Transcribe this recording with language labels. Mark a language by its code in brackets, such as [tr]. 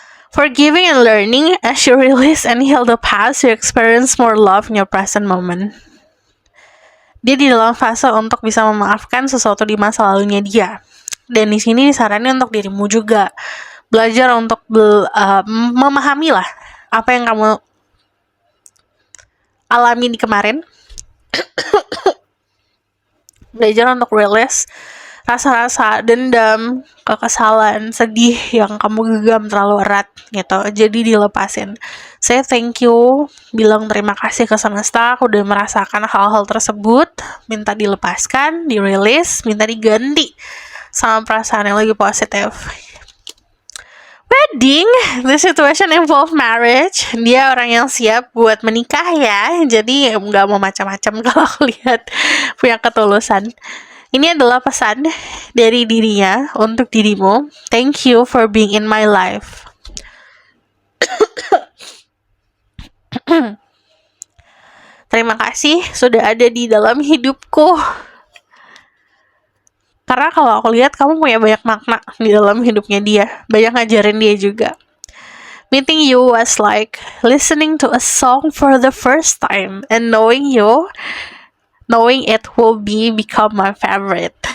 [en] Forgiving and learning, as you release and heal the past, you experience more love in your present moment. [id] Dia di dalam fase untuk bisa memaafkan sesuatu di masa lalunya dia. Dan di sini disaranin untuk dirimu juga. Belajar untuk memahami lah apa yang kamu alami di kemarin. Belajar untuk release rasa-rasa dendam, kekesalan, sedih yang kamu genggam terlalu erat gitu. Jadi dilepasin. [en] Say thank you, [id] bilang terima kasih ke semesta, aku udah merasakan hal-hal tersebut, minta dilepaskan, dirilis, minta diganti sama perasaan yang lebih positif. [en] Wedding, the situation involve marriage. [id] Dia orang yang siap buat menikah ya. Jadi nggak mau macam-macam kalau aku lihat, punya ketulusan. Ini adalah pesan dari dirinya untuk dirimu. [en] Thank you for being in my life. [id] Terima kasih sudah ada di dalam hidupku. Karena kalau aku lihat kamu punya banyak makna di dalam hidupnya dia. Banyak ngajarin dia juga. [en] Meeting you was like listening to a song for the first time and knowing it will become my favorite.